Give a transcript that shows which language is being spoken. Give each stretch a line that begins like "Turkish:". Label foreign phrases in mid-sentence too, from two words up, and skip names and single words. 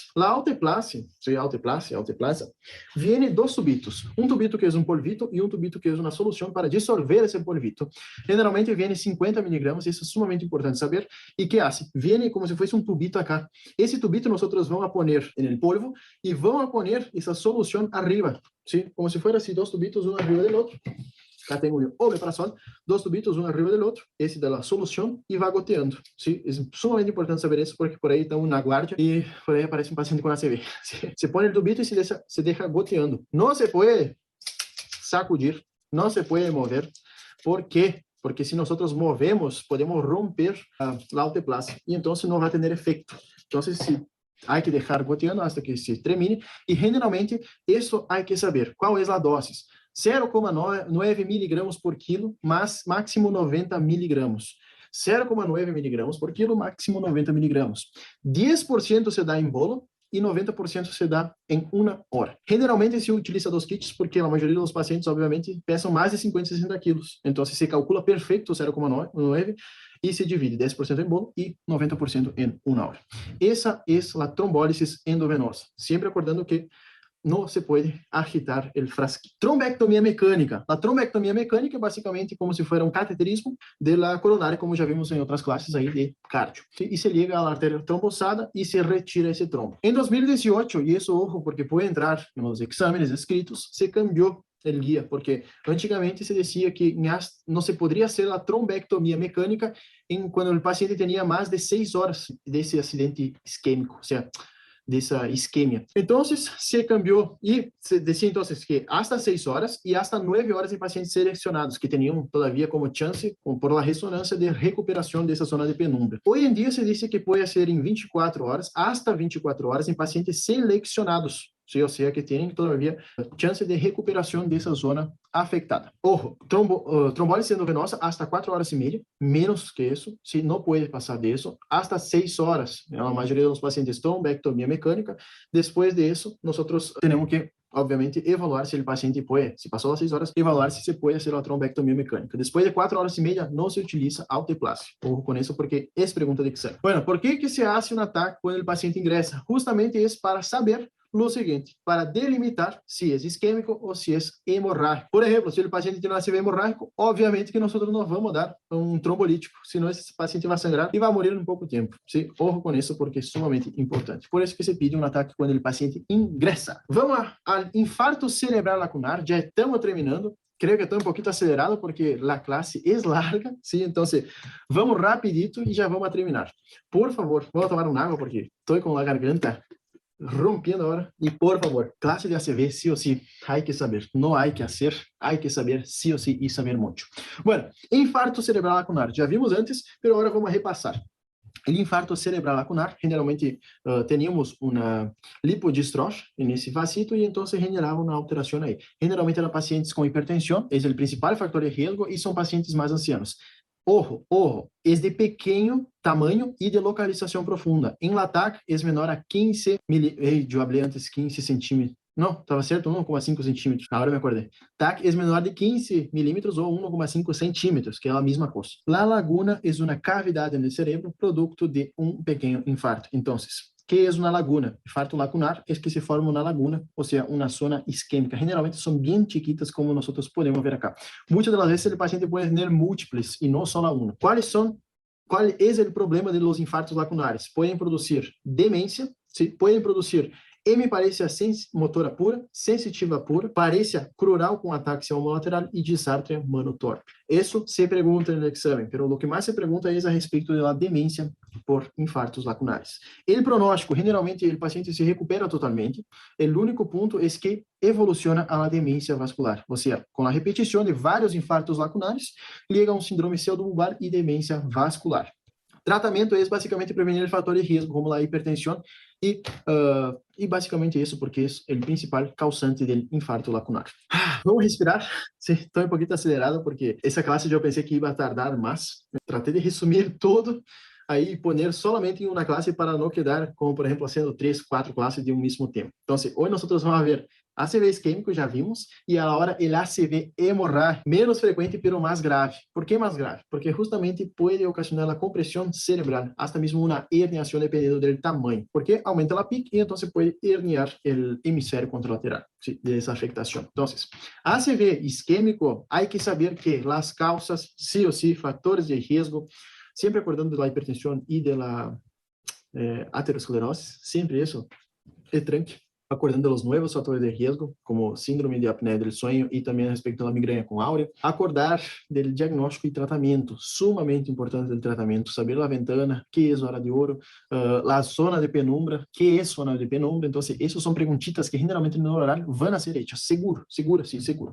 Portuguese: A alteplasia, vem dos tubitos. Um tubito que é um polvito e um tubito que é uma solução para dissolver esse polvito. Generalmente vem 50 miligramas, isso é sumamente importante saber.
Spanish: E que hace?
Portuguese: Vem como se fosse um tubito acá. Esse tubito nós
Spanish: vamos a poner
Portuguese: no polvo e
Spanish: vamos a poner
Portuguese: essa solução arriba.
Spanish: ¿sí? Como si fuera así, dos tubitos uno arriba del otro. Acá tengo un omeprazol, dos tubitos uno arriba del otro, ese da la solución y va goteando, ¿sí? Es sumamente importante saber eso porque por ahí está una guardia y por ahí aparece un paciente con ACV. ¿Sí? Se pone el tubito y se deja goteando. No se puede sacudir, no se puede mover. ¿Por qué? Porque si nosotros movemos, podemos romper la autoplasia y entonces no va a tener efecto. Entonces, si hay que dejar goteando hasta que se termine y generalmente eso hay que saber. ¿Cuál es la dosis? 0,9 miligramos por quilo, más máximo 90 miligramos. 0,9 miligramos por quilo, máximo 90 miligramos.
Portuguese: 10% se dá em bolo e 90% se dá em uma hora.
Spanish: Generalmente se utiliza dos kits
Portuguese: porque a maioria dos pacientes, obviamente, pesam mais de 50, 60 quilos. Então, se calcula perfeito 0,9 e se divide 10% em bolo e 90% em uma hora. Essa é a trombólise endovenosa.
Spanish: Sempre acordando que no se puede agitar el frasquito. Trombectomía mecánica. La trombectomía mecánica es básicamente como si fuera un cateterismo de la coronaria, como ya vimos en otras clases ahí de cardio. ¿Sí? Y se llega a la arteria trombosada y se retira ese trombo. En 2018, y eso ojo porque puede entrar en los exámenes escritos, se cambió el guía, porque antigamente se decía que no se podría hacer la trombectomía mecánica cuando el paciente tenía más de 6 horas de ese accidente isquémico, o sea,
Portuguese: dessa isquemia. Então, se cambiou e se decía então que hasta 6 horas e hasta 9 horas em pacientes selecionados que tinham todavia como chance, por la ressonância de recuperação dessa zona de penumbra. Hoje em dia se diz que pode ser em 24 horas, hasta 24 horas em pacientes selecionados.
Spanish: Sí, o sea que tienen todavía chance de recuperación de esa zona afectada. Ojo, trombólise endovenosa hasta 4 horas y media, menos que eso, ¿sí? No puede pasar de eso, hasta 6 horas. La mayoría de los pacientes trombectomía mecánica. Después de eso, nosotros tenemos que, obviamente, evaluar si el paciente puede, si pasó las 6 horas, evaluar si se puede hacer la trombectomía mecánica. Después de 4 horas y media, no se utiliza autoplasia. Ojo con eso porque es pregunta de examen. Bueno, ¿por qué que se hace un ataque cuando el paciente ingresa? Justamente es para saber lo seguinte, para delimitar
Portuguese: se é isquêmico ou se é hemorrágico. Por exemplo, se o paciente tem um ACV hemorrágico, obviamente que nós não vamos dar um trombolítico, senão esse paciente vai sangrar e vai morrer em pouco tempo.
Spanish: ¿Sí?
Portuguese: Ojo com isso, porque é sumamente importante. Por isso que se pede um ataque quando o paciente ingressa. Vamos ao infarto cerebral lacunar, já estamos terminando. Creo que estou um pouquinho acelerado porque a classe é larga, ¿sí? Então, vamos rapidito e já vamos a terminar. Por favor, vou tomar uma água porque estou com a garganta
Spanish: rompiendo ahora. Y por favor, clase de ACV sí o sí, hay que saber, no hay que hacer, hay que saber sí o sí y saber mucho. Bueno, infarto cerebral lacunar, ya vimos antes, pero ahora vamos a repasar. El infarto cerebral lacunar, generalmente teníamos una lipodistrofia en ese vasito y entonces generaba una alteración ahí. Generalmente eran pacientes con hipertensión, es el principal factor de riesgo y son pacientes más ancianos. Ojo,
Portuguese: é de pequeno tamanho e de localização profunda. Em LATAC, é menor a 15 milímetros. Eu falei antes 15 centímetros. Não, estava certo, 1,5 centímetros. Agora me acordei. TAC é menor de 15 milímetros ou 1,5 centímetros, que é a mesma coisa. La laguna é uma cavidade no cérebro produto de um pequeno infarto. Então,
Spanish: ¿qué es una laguna? Infarto lacunar es que se forma una laguna, o sea, una zona isquémica. Generalmente son bien chiquitas como nosotros podemos ver acá. Muchas de las veces el paciente puede tener múltiples y no solo una. ¿Cuál es el problema de los infartos lacunares? Pueden producir demencia, ¿sí? Pueden producir hemiparesia motora pura, sensitiva pura, parecia crural
Portuguese: com ataque homolateral e disártria manotorpe. Isso se pergunta no exame, mas o que mais se pergunta é a respeito da demência por infartos lacunares. O pronóstico, generalmente, o paciente se recupera totalmente. O único ponto é que evoluciona a la demência vascular, ou seja, com a repetição de vários infartos lacunares, liga a um síndrome pseudobulbar e demência vascular. Tratamento é basicamente prevenir o fator de risco, como a hipertensão, e basicamente isso, porque é o principal causante do infarto lacunar. Vamos respirar. Sim, estou um pouquinho acelerado, porque essa classe eu pensei que ia tardar mais. Tratei de resumir todo, aí
Spanish: poner solamente
Portuguese: em uma classe para não quedar, como por exemplo, sendo 3, 4 classes de um mesmo tema. Então, hoje nós vamos ver ACV isquêmico, já vimos, e agora o ACV hemorrágico, menos frequente, pero mais grave. Por que mais grave? Porque justamente pode ocasionar a compressão cerebral, hasta mesmo uma herniação dependendo do tamanho, porque aumenta a PIC e então pode herniar o hemisfério contralateral dessa afectação. Então, ACV isquêmico, há que saber que as causas, sí ou sí, fatores de risco, sempre acordando da hipertensão e da aterosclerose, sempre isso é tranque.
Spanish: acordando los nuevos fatores de riesgo, como síndrome de apneia del sueño y también respecto a la migraña con áurea. Acordar del diagnóstico y tratamiento, sumamente importante del tratamiento, saber la ventana, qué es hora de oro, la zona de penumbra, qué es zona de penumbra. Entonces, esos son preguntitas que generalmente no horario van a ser hechas, seguro, seguro, sí, seguro.